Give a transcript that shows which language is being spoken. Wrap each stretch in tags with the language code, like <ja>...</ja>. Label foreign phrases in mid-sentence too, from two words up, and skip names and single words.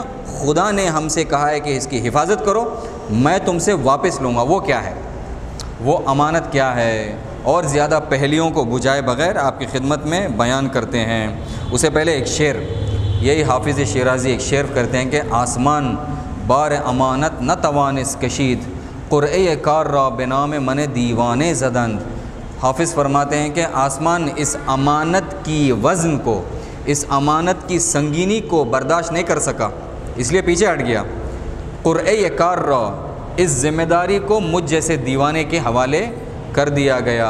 <ur>خدا نے ہم سے کہا ہے کہ اس کی حفاظت کرو، میں تم سے واپس لوں گا۔ وہ کیا ہے؟ وہ امانت کیا ہے؟ اور زیادہ پہلیوں کو بجھائے بغیر آپ کی خدمت میں بیان کرتے ہیں۔ اسے پہلے ایک شعر، یہی حافظ شیرازی ایک شعر کرتے ہیں کہ</ur> <fa>آسمان بار امانت نہ توانس کشید، قرعہ کار را بنام من دیوانے زدند۔</fa> <ur>حافظ فرماتے ہیں کہ آسمان اس امانت کی وزن کو، اس امانت کی سنگینی کو برداشت نہیں کر سکا، اس لیے پیچھے ہٹ گیا۔</ur> <fa>قرعہ کار را،</fa> <ur>اس ذمہ داری کو مجھ جیسے دیوانے کے حوالے کر دیا گیا۔</ur>